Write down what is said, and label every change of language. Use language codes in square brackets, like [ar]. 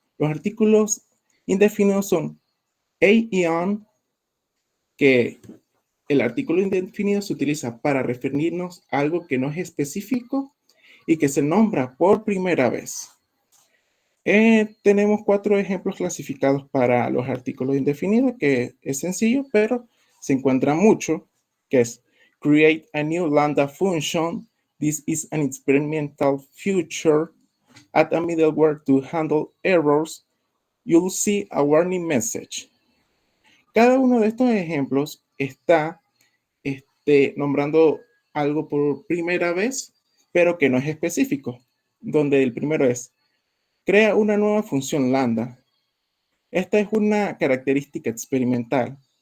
[es] Los artículos indefinidos son a y on, que el artículo indefinido se utiliza para referirnos a algo que no es específico y que se nombra por primera vez. Tenemos 4 ejemplos clasificados para los artículos indefinidos, que es sencillo, pero se encuentra mucho, que es [en] create a new lambda function. This is an experimental feature. Add a middleware to handle errors. You'll see a warning message. [es] Cada uno de estos ejemplos está nombrando algo por primera vez, pero que no es específico, donde el primero es crea una nueva función lambda. Esta es una característica experimental.